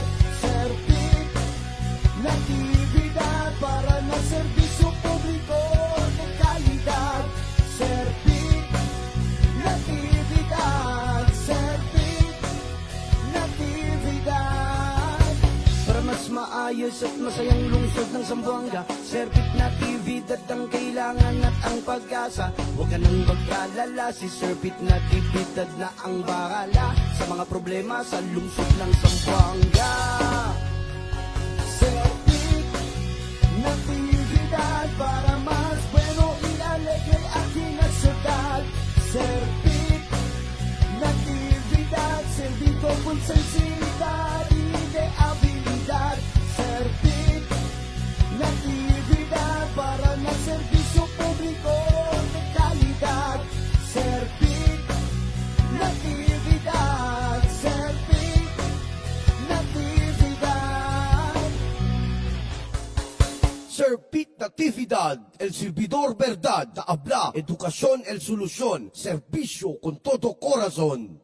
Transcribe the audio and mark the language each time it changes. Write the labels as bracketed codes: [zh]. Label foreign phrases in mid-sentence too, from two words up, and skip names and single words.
[cbk] Servir natividad para más servicio público de calidad. [tl] Servir natividad, servir natividad para mas maayos at masayang lungsod ng Zamboanga. Servit natividad ang kailangan at ang pag-asa. Huwag ka nang mag-alala, si Servit natividad na ang bahala sa mga problema sa lungsod ng Zamboanga. [cbk] Servit natividad para mas bueno y alegre aquí en la ciudad. Servir natividad, servir con sensibilidad y de habilidad. Servir natividad para na servicio público de calidad. Servir natividad, servir natividad. Servit Natividad, el servidor verdad na habla, edukasyon el solusyon, serbisyo con todo corazón.